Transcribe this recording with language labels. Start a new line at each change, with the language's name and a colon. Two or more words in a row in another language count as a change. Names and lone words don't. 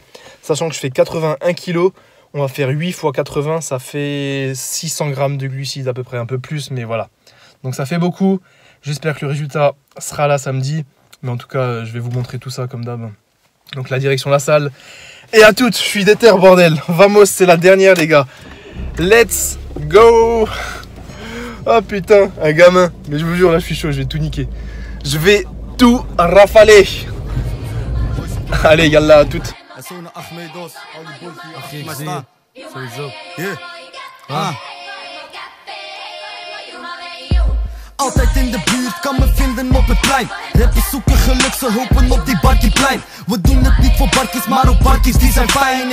French: Sachant que je fais 81 kg, on va faire 8 x 80, ça fait 600 grammes de glucides à peu près, un peu plus, mais voilà. Donc ça fait beaucoup. J'espère que le résultat sera là samedi. Mais en tout cas, je vais vous montrer tout ça comme d'hab. Donc la direction de la salle. Et à toutes, je suis déter, bordel. Vamos, c'est la dernière, les gars.
English: Let's go.
French: Oh putain, un gamin. Mais je vous jure, là, je suis chaud, je vais tout niquer. Je vais tout rafaler. Allez, yallah, à toutes.
Dutch: Altijd in de buurt, kan me vinden op het plein. Rappers zoeken geluk, ze hopen op die Barkieplein. We doen het niet voor barkies, maar ook barkies die zijn fijn.